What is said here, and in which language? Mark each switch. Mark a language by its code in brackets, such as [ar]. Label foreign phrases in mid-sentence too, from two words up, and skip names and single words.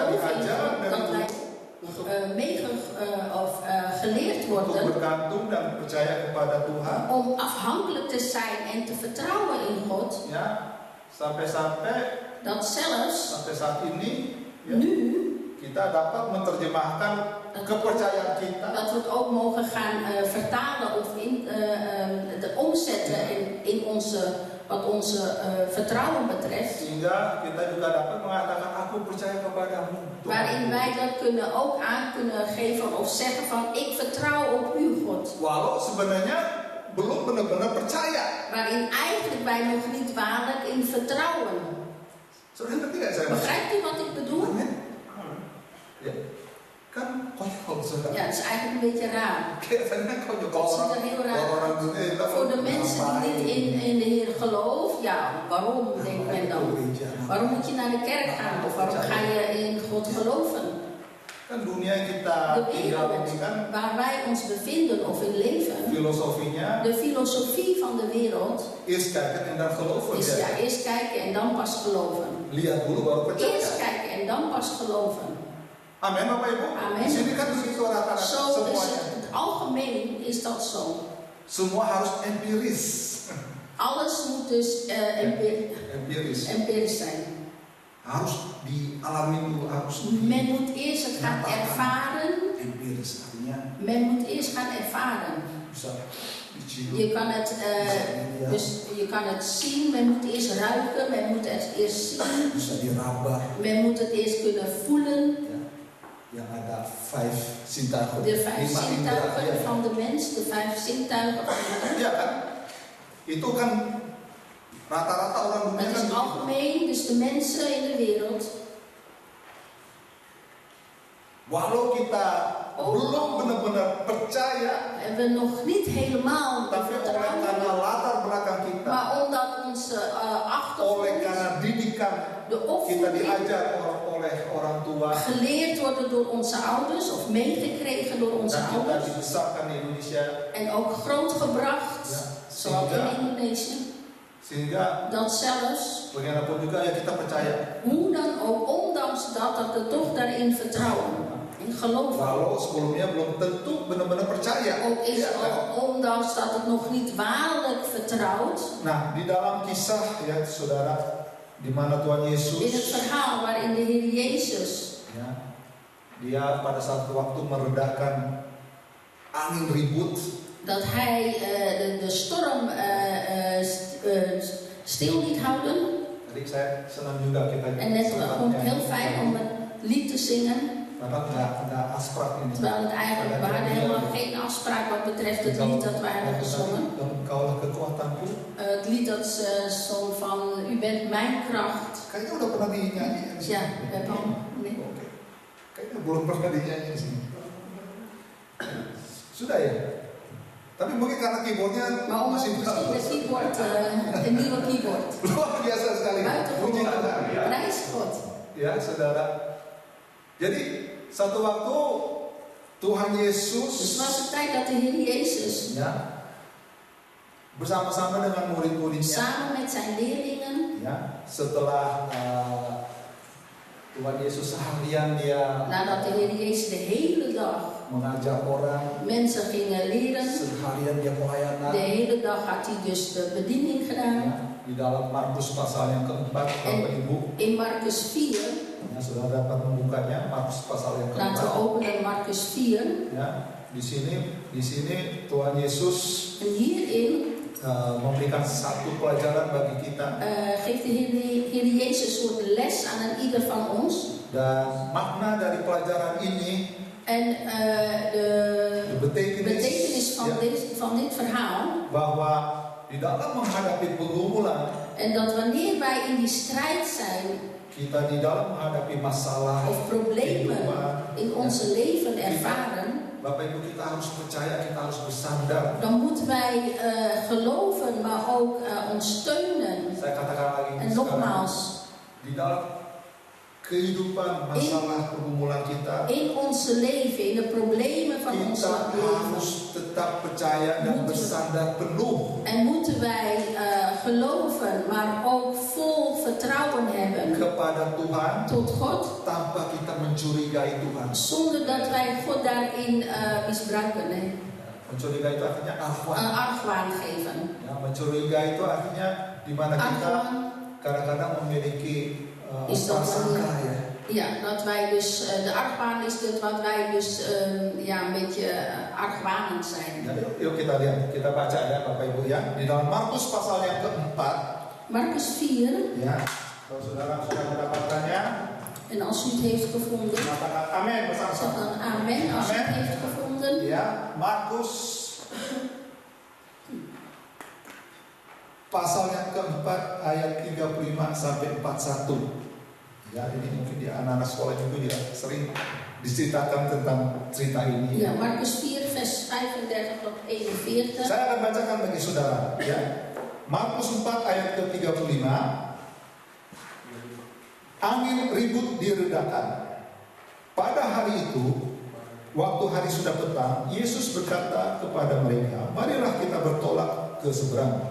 [nl] geloven [id] diajar dari [nl] dat wij geleerd [id] untuk [nl] worden [id] bergantung dan percaya kepada Tuhan. [nl] om afhankelijk te zijn en te vertrouwen in God. [id] Ya, sampai-sampai [nl] Dat zelfs [id] sampai saat ini ya, [nl] nu [id] kita dapat menerjemahkan kepercayaan kita. [nl] dat we het ook mogen gaan vertalen of omzetten in wat onze vertrouwen betreft. [id] Sehingga kita juga dapat mengatakan aku percaya kepadamu. Tuhan. [nl] Waarin wij dat ook aan kunnen geven of zeggen van ik vertrouw op u God. [id] Walau sebenarnya belum benar-benar percaya. [nl] Waarin eigenlijk wij nog niet waarlijk in vertrouwen. [id] Saudara ngerti nggak saya? [nl] Begrijpt u wat ik bedoel? [id] Amin. Ya. Kan konyol saudara. [nl] Ja, het is eigenlijk een beetje raar. [id] Kelihatannya konyol [nl] Het ziet er heel raar uit. Voor de mensen die niet in de Heer geloven, ja, waarom denkt men dan? Waarom moet je naar de kerk gaan? Of waarom ga je in God geloven? [id] Kan dunia yang kita [nl] De [id] tinggal [nl] wereld [id] ini kan [nl] waar wij ons bevinden of in leven, [id] filosofinya [nl] de filosofie van de wereld eerst kijken en dan geloven. is ja, eerst kijken en dan pas geloven. [id] Lihat dulu baru percaya. [nl] Eerst kijken en dan pas geloven. [id] Amin Bapak Ibu. [nl] Amen. [id] Di sini kan begitu rata-rata [nl] Zo is [id] semuanya. [nl] het algemeen is dat zo. [id] Semua harus empiris. [nl] Alles moet dus empirisch zijn. [id] Harus dialami dulu, harus [nl] Men moet eerst het gaan ervaren. [id] empiris artinya [nl] Men moet eerst gaan ervaren. [id] bisa dicium. [nl] Je kan het, dus je kan het zien, men moet eerst ruiken, men moet het eerst zien. [id] Bisa diraba. [nl] Men moet het eerst kunnen voelen. [id] Yang ada 5 zintuigen. [nl] De 5 [id] Lima [nl] zintuigen [id] indera, [nl] van de mens, de 5 zintuigen van de mens. [id] Ja kan? Itu kan rata-rata orang dunia [nl] Het [id] kan [nl] is algemeen, dus de mensen in de wereld. [id] Walau kita belum benar-benar percaya, [nl] En we nog niet helemaal [id] tapi oleh [nl] vertrouwen. [id] karena latar belakang kita, [nl] Maar omdat onze [id] oleh [nl] achtergrond, [id] karena didikan [nl] de [id] kita [nl] opvoeding [id] diajar oleh orang tua, [nl] geleerd worden door onze ouders of meegekregen door onze [id] dan kita [nl] ouders [id] dibesarkan di Indonesia, [nl] en ook grootgebracht, [id] ya, [nl] zoals in Indonesië, [id] sehingga [nl] dat zelfs, [id] bagaimanapun juga ya kita percaya [nl] hoe dan ook, ondanks dat we toch daarin vertrouwen, in geloven. [id] walau sebelumnya belum tentu benar-benar percaya. [nl] Ook is [id] Ya, kan? [nl] ondanks dat het nog niet waarlijk vertrouwt, [id] Nah, di dalam kisah ya saudara, di mana Tuhan [nl] in het [id] Yesus [nl] verhaal waarin de Heer Jezus [id] ya, dia pada satu waktu meredakan angin ribut, [nl] dat hij de storm stil liet houden. [id] Tadi saya senang juga kita [nl] En net vond ik heel fijn om het lied te zingen, [id] karena nggak asprak ini. [nl] terwijl het eigenlijk, we hadden helemaal geen afspraak wat betreft het lied dat wij hadden gezongen. [id] Kaulah kekuatanku. [nl] Het lied dat zong van U bent mijn kracht. [id] Kayaknya udah pernah dinyanyi di sini. [nl] Ja, we hebben al. Nee. [id] Oke. Kayaknya belum pernah dinyanyi di sini. Sudah ya. Tapi mungkin karena keyboardnya [nl] Maar omdat [id] masih [nl] misschien het keyboard, een nieuwe keyboard. [id] luar biasa sekali. Puji Tuhan. [nl] Buitengewoon. Prijs God. [id] Ya, saudara. Jadi satu waktu Tuhan Yesus [nl] Dus was het tijd dat de Heer Jezus [id] ya bersama-sama dengan murid-muridnya [nl] samen met zijn leerlingen, [id] ya setelah Tuhan Yesus seharian dia [nl] nadat de Heer Jezus de hele dag [id] mengajar orang, [nl] mensen gingen leren, [id] seharian dia pelayanan. [nl] de hele dag had hij dus de bediening [id] Ya, [nl] gedaan. [id] di dalam Markus pasal yang keempat, Bapak Ibu, [nl] In Marcus 4, [id] ya, sudah dapat membukanya, Markus pasal yang [nl] laten we [id] keempat. [nl] openen Marcus 4. [id] Ya, di sini Tuhan Yesus [nl] En hierin [id] memberikan satu pelajaran bagi kita, [nl] geeft de Heer Jezus een soort les aan een ieder van ons. [id] dan makna dari pelajaran ini, [nl] En de betekenis [id] ya, [nl] van dit verhaal, [id] bahwa di dalam menghadapi pergumulan, [nl] en dat wanneer wij in die strijd zijn [id] kita di dalam menghadapi masalah [nl] of problemen in onze leven ervaren, [id] Bapak Ibu, kita harus percaya, kita harus bersandar. [nl] dan moeten wij geloven, maar ook ons steunen. [id] Saya katakan lagi [nl] En nogmaals, [id] di dalam kehidupan masalah pergumulan kita, [nl] in onze leven, in de problemen van ons [id] kita [nl] leven, [id] harus tetap percaya dan bersandar penuh [nl] en moeten wij geloven, maar ook vol vertrouwen hebben [id] kepada Tuhan [nl] tot God, [id] tanpa kita mencurigai Tuhan. [nl] zonder dat wij God daarin misbruiken, [id] Mencurigai itu artinya [nl] argwaan geven. [id] Ya, mencurigai itu artinya di mana kita [nl] Argwaan [id] kadang-kadang memiliki [nl] is dat [id] prasangka ya. [nl] ja, dat wij dus, de argwaan is dat wat wij dus een beetje argwanend zijn. [id] Ya, yuk kita lihat, kita baca ya Bapak Ibu ya, di dalam Markus pasal yang keempat. [nl] Marcus 4, [id] Ya, kalau saudara sudah mendapatkannya, [nl] en als u het heeft gevonden, [id] katakan amin [nl] zeg [id] bersama-sama. [nl] dan amen als u het heeft gevonden. [id] Ya, Markus pasal yang keempat ayat 35 sampai 41. Ya, ini mungkin di anak-anak sekolah juga dia sering diceritakan tentang cerita ini. [nl] Ja, Marcus 4 vers 35 tot 41. [id] Saya akan bacakan bagi saudara ya. Markus 4 ayat ke-35. Angin ribut diredakan. Pada hari itu, waktu hari sudah petang, Yesus berkata kepada mereka, "Marilah kita bertolak ke seberang."